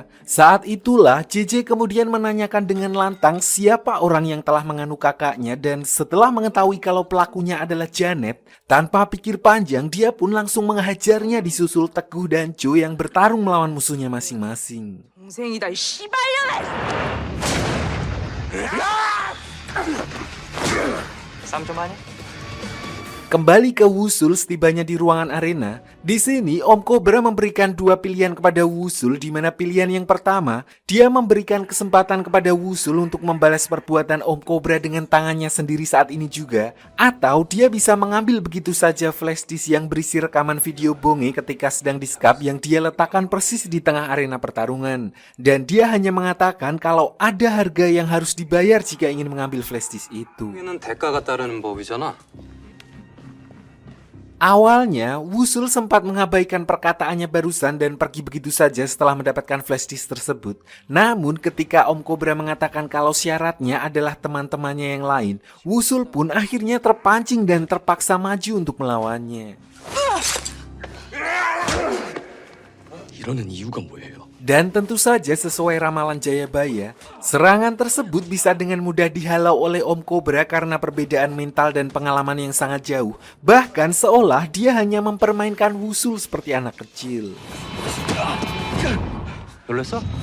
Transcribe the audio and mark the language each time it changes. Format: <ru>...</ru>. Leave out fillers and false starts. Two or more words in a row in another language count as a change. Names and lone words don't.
<id>Saat itulah JJ kemudian menanyakan dengan lantang siapa orang yang telah menganu kakaknya, dan setelah mengetahui kalau pelakunya adalah Janet, tanpa pikir panjang dia pun langsung menghajarnya disusul Teguh dan Jo yang bertarung melawan musuhnya masing-masing.</id> <ko>동생이다 이 씨발년아! 3점 아니야?</ko> <id>Kembali ke Wusul setibanya di ruangan arena. Di sini Om Cobra memberikan dua pilihan kepada Wusul, di mana pilihan yang pertama, dia memberikan kesempatan kepada Wusul untuk membalas perbuatan Om Cobra dengan tangannya sendiri saat ini juga, atau dia bisa mengambil begitu saja</id> <en>flash disk</en> <id>yang berisi rekaman video Bonge ketika sedang diskap yang dia letakkan persis di tengah arena pertarungan. Dan dia hanya mengatakan kalau ada harga yang harus dibayar jika ingin mengambil</id> <en>flash disk</en> <id>itu.</id> <ko>여기는 대가가 따르는 법이잖아.</ko> <id>Awalnya, Wusul sempat mengabaikan perkataannya barusan dan pergi begitu saja setelah mendapatkan</id> <en>flash disk</en> <id>tersebut. Namun ketika Om Cobra mengatakan kalau syaratnya adalah teman-temannya yang lain, Wusul pun akhirnya terpancing dan terpaksa maju untuk melawannya.</id> <ko>이러는 이유가 뭐예요?</ko> <id>Dan tentu saja sesuai ramalan Jayabaya, serangan tersebut bisa dengan mudah dihalau oleh Om Cobra karena perbedaan mental dan pengalaman yang sangat jauh. Bahkan seolah dia hanya mempermainkan Wusul seperti anak kecil.</id> <ko>놀랬어?</ko>